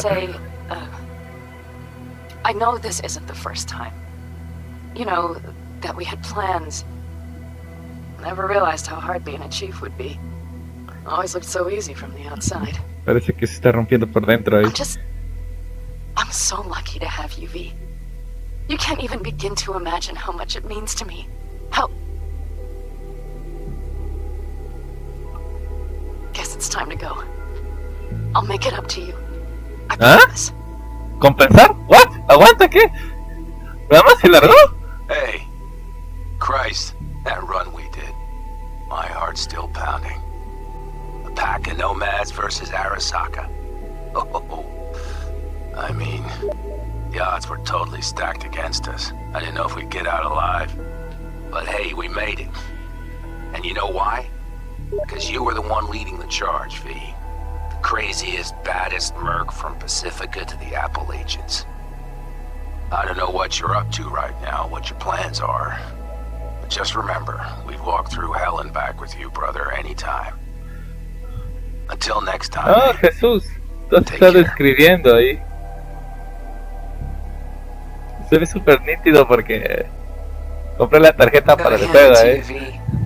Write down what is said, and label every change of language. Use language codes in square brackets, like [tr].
[en] say, I know this isn't the first time. You know, that we had plans. Never realized how hard being a chief would be. Always looked so easy from the outside. [es] Parece que se está rompiendo por dentro ahí. [en] I'm so lucky to have you, V. You can't even begin to imagine how much it means to me. How... Guess it's time to go. I'll make it up to you. I promise. [es] ¿Compensar? ¿What? ¿Aguanta qué? ¿Nada más se largó? [en] Hey, Christ, that run we did. My heart's still pounding. A pack of nomads versus Arasaka. Oh, I mean, the odds were totally stacked against us. I didn't know if we'd get out alive. But hey, we made it. And you know why? Because you were the one leading the charge, V. The craziest, baddest merc from Pacifica to the Appalachians. I don't know what you're up to right now, what your plans are. But just remember, we've walked through hell and back with you, brother, anytime. Until next time. [es] Ah, Jesús. Entonces está describiendo ahí. Se ve súper nítido porque compré la tarjeta para el juego,